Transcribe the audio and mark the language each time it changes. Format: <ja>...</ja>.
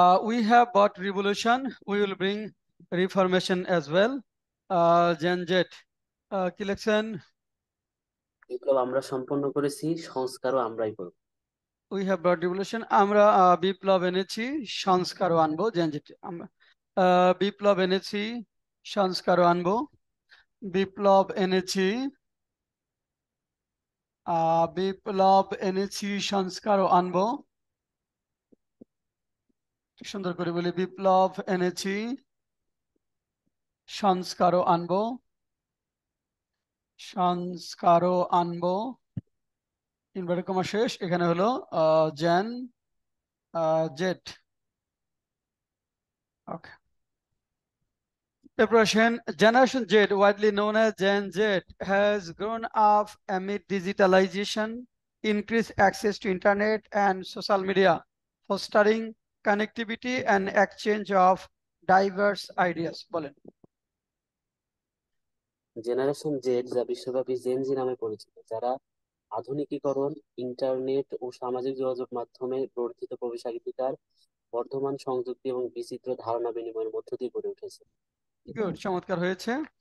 <en>We have bought revolution. We will bring reformation as well.</en> <bn>Gen Z. কি লিখছেন? বিপ্লব আমরা সম্পন্ন করেছি, সংস্কারও আমরাই করব।</bn> <en>We have brought revolution.</en> <bn>আমরা বিপ্লব এনেছি, সংস্কারও আনবো। Gen Z. আমরা বিপ্লব এনেছি, সংস্কারও আনবো। বিপ্লব এনেছি, বিপ্লব এনেছি, সংস্কারও আনবো। সুন্দর করে বলি, বিপ্লব এনেছি, সংস্কারও আনবো। সংস্কারও আনবো। ইনভার্টেড কমা শেষ, এখানে হলো gen Z.</bn> <en>Okay, preparation. Generation Z, widely known as Gen Z, has grown up amid digitalization, increased access to internet and social media, fostering connectivity and exchange of diverse ideas.</en> <bn>বলেন। Generation Z, যা বিশ্বব্যাপী Gen Z নামে পরিচিত, যারা আধুনিকীকরণ, internet ও সামাজিক যোগাযোগ মাধ্যমে বর্ধিত প্রবেশাধিকার, বর্ধমান সংযুক্তি এবং বিচিত্র ধারণা বিনিময়ের মধ্য দিয়ে গড়ে উঠেছে। গুড, চমৎকার হয়েছে।</bn>